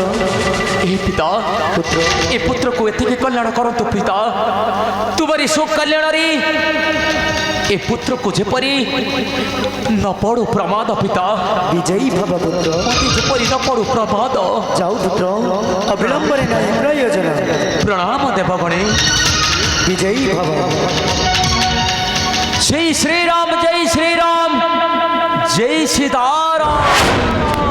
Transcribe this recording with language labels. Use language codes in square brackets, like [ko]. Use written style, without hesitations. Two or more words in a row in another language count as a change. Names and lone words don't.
[or] ଏ ପିତା ଏ ପୁତ୍ରକୁ ଏତିକି କଲ୍ୟାଣ କରନ୍ତୁ ପିତା ତୁମରି ସୁକଲ୍ୟାଣରେ ଏ ପୁତ୍ରକୁ ଯେପରି ନ ପଡ଼ୁ ପ୍ରମାଦ ପିତା ବିଜୟୀ ଭବ ପୁତ୍ର ମତେ ଯେପରି ନ ପଡ଼ୁ ପ୍ରମାଦ ଯାଉ ପୁତ୍ର ଅବିଳମ୍ବରେ ନାହିଁ ପ୍ରୟୋଜନ ପ୍ରଣାମ ଦେବଗଣେ ବିଜୟୀ ଭବ [hi] जय श्री राम जय श्री राम जय सीताराम